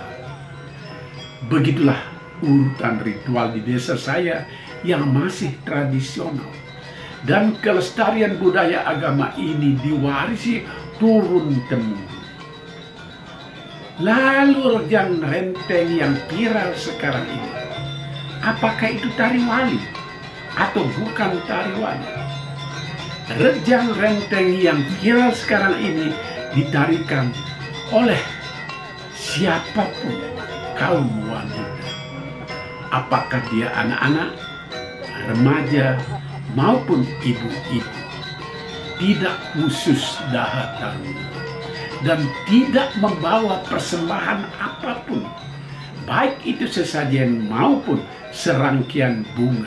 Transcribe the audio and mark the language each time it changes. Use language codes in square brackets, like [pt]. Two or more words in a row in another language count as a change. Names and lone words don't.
[id] Begitulah urutan ritual di desa saya yang masih tradisional, dan kelestarian budaya agama ini diwarisi turun-temurun. Lalu rejang renteng yang viral sekarang ini, apakah itu tari wali atau bukan tari wali? Rejang renteng yang viral sekarang ini ditarikan oleh siapapun kaum wanita, apakah dia anak-anak, remaja, maupun ibu-ibu. Tidak khusus Daha Taruna, dan tidak membawa persembahan apapun, baik itu sesajen maupun serangkaian bunga.